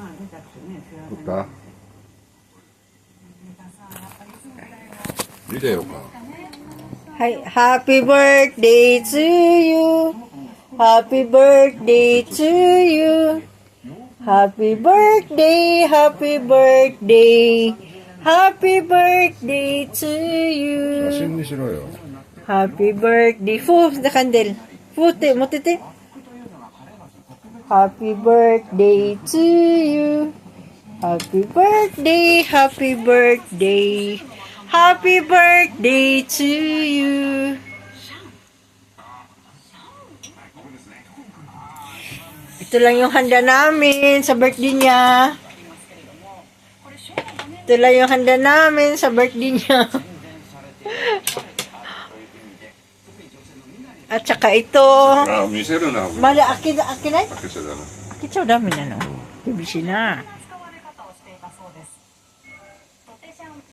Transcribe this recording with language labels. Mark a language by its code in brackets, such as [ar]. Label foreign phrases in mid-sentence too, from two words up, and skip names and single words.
[ja] 撮った見てよか。はい、 [en] Happy birthday to you. Happy birthday to you. Happy birthday, happy birthday. Happy birthday to [ja] 写 [en] you. [ja] 真にしろよ。 [en] Happy birthday. Fu, the candle. Fu, te, motete. Happy birthday to you. Happy birthday, happy birthday. Happy birthday to you. [tl] Ito lang yung handa namin sa birthday niya. Ito lang yung handa namin sa birthday niya. At saka ito. [ja] あ、見せるな。 [tl] Mala, akin na. [ja] 開けちゃダメ。 [tl] Akin sa dami na, no? Bibisi na.